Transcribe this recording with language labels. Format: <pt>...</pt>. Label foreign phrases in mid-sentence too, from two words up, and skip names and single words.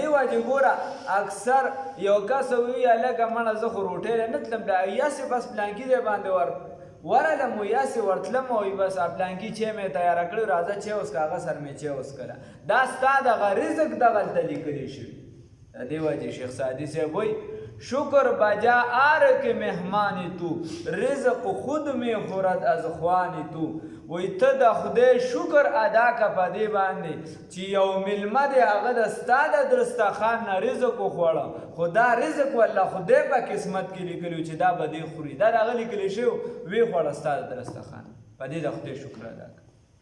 <ps>وجې ګوره اکثر یو کس وایي هلکه مړه زه خو روټۍ نه تلم یاسې بس پلانکي ځای باندې ورغلم و یاسې ورتلم وایي بس پلانکي چای مې تیاره کړی راځه چای وڅښه هغه سر مې چای وڅښله دا ستا دغه رزق دغلته لیکلی شوي د دې وجې شیخ سعدي صاحب وایي</ps> <fa>شکر بجا آر کے مہمانی تو رزق خود میں خورد از خوانی تو</fa> <ps>وی ته د خدای شکر ادا کا په دې باندې چې یو ملمه دی هغه د ستا د دسترخوان نه رزق وخوړه خو دا رزق والله خدای په قسمت کې لیکلی چې دا به دې خوري دا د هغه لیکلی شوی ویې خوړه ستا د دسترخوان په دې د خدای شکر ادا کړه</ps>